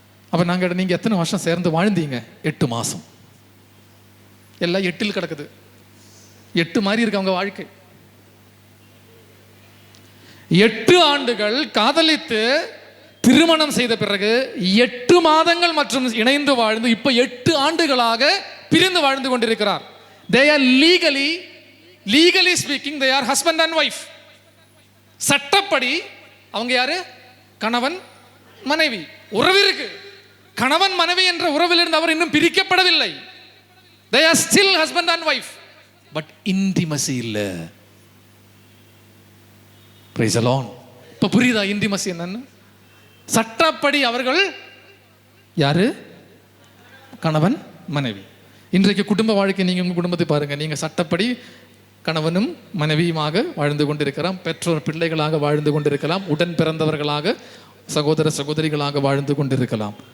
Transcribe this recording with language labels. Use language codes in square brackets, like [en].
[ta] அப்போ நாங்கள் கேட்டேன், நீங்கள் எத்தனை வருஷம் சேர்ந்து வாழ்ந்தீங்க? 8 மாதம். எல்லாம் 8 கிடக்குது. 8 மாதிரி இருக்கு அவங்க வாழ்க்கை. 8 ஆண்டுகள் காதலித்து திருமணம் செய்த பிறகு 8 மாதங்கள் மற்றும் இணைந்து வாழ்ந்து இப்ப 8 ஆண்டுகளாக பிரிந்து வாழ்ந்து கொண்டிருக்கிறார். [en] They are legally speaking they are husband and wife. [ta] சட்டப்படி அவங்க யாரு? கணவன் மனைவி. உறவு இருக்கு. கணவன் மனைவி என்ற உறவிலிருந்து அவர் இன்னும் பிரிக்கப்படவில்லை. [en] They are still husband and wife. But intimacy [ta] இல்ல. [en] Praise the Lord. [ta] இப்ப புரியுதா intimacy என்னன்னு? சட்டப்படி அவர்கள் யாரு? கணவன் மனைவி. இன்றைக்கு குடும்ப வாழ்க்கை நீங்க உங்க குடும்பத்தை பாருங்க. நீங்க சட்டப்படி கணவனும் மனைவியுமாக வாழ்ந்து கொண்டிருக்கலாம், பெற்றோர் பிள்ளைகளாக வாழ்ந்து கொண்டிருக்கலாம், உடன் பிறந்தவர்களாக சகோதர சகோதரிகளாக வாழ்ந்து கொண்டிருக்கலாம்.